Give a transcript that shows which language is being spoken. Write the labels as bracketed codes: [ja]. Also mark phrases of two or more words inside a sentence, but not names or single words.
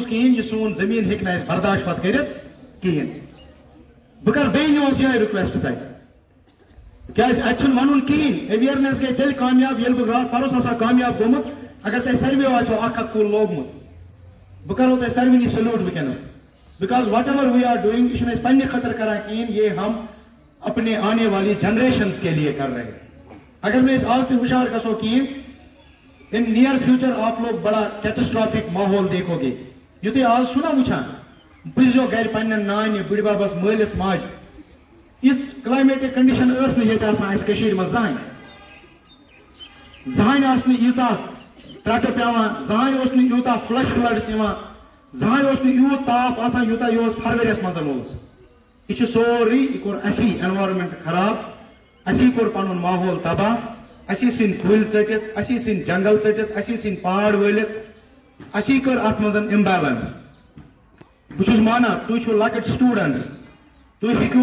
[ks] کِہیٖنۍ یہِ سون زٔمیٖن ہیٚکہِ نہٕ اَسہِ برداشت پتہٕ کٔرِتھ کِہیٖنۍ بہٕ کرٕ بیٚیہِ یِہُس یِہے رِکویسٹ تۄہہِ کیازِ اتہِ چھُنہٕ ونُن کِہیٖنۍ اویرنیس گٔے تیٚلہِ کامیاب ییٚلہِ بہٕ راتھ پرُس آسان کامیاب گوٚمُت اگر تۄہہِ ساروِیو آسیو اکھ کُل لوگمُت بہٕ کرو تۄہہِ ساروٕنی سلیوٹ ونکیٚنس [en] because whatever we are doing [ks] یہ چھُنہٕ أسۍ پننہِ خٲطرٕ کران کِہیٖنۍ [ur] یہ ہم اپنے آنے والی جنریشنز کے لیے کر رہے ہیں [ks] اگر میں آج تھی ہوشیار گژھو کِہیٖنۍ [en] in near future [ur] آپ لوگ بڑا کیٹسٹرافک ماحول دیکھو گے [ks] یہ تُہۍ آز چھُو نا وٕچھان بُزیو گرِ پننٮ۪ن نانہِ بٕڈببس مٲلِس ماجہِ یِژھ [en] climatic condition [ks] ٲس نہٕ ییٚتہِ آسان اَسہِ کٔشیٖرِ منٛز زٕہٕنۍ آسہٕ نہٕ ییٖژاہ ترٛٹہٕ پیٚوان زٕہٕنۍ اوس نہٕ یوٗتاہ [en] flash floods [ks] یِوان زٕہٕنۍ اوس نہٕ یوٗت تاپھ آسان یوٗتاہ یہِ اوس فرؤریَس منٛز اوس یہ سورُے یہِ کوٚر اسی اینوارمنٹ خراب اسی کوٚر پنُن ماحول تباہ اسی سٕنٛدۍ کُلۍ ژٔٹِتھ اسی سٕنٛدۍ جنگل ژٔٹِتھ اسی سٕنٛدۍ پہاڑ وٲلِتھ اسی کٔر اتھ منٛز امبیلنس بہٕ چھُس مانان تُہۍ چھِو لۄکٕٹۍ سٹوڈنٹس تُہۍ ہیٚکِو